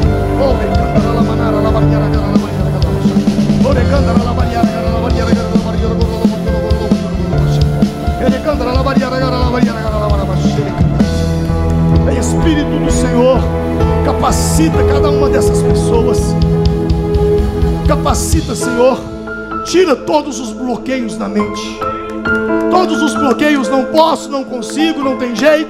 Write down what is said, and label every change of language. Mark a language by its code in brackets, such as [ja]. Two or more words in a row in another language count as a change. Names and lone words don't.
[pt] Oh, recanda la manara, la variara, la variara, la variara. Oh, recanda la variara, la variara, la variara, recanda la variara, la variara, la variara. Espírito do Senhor, capacita cada uma dessas pessoas. Capacita, Senhor. Tira todos os bloqueios da mente. Todos os bloqueios, não posso, não consigo, não tem jeito.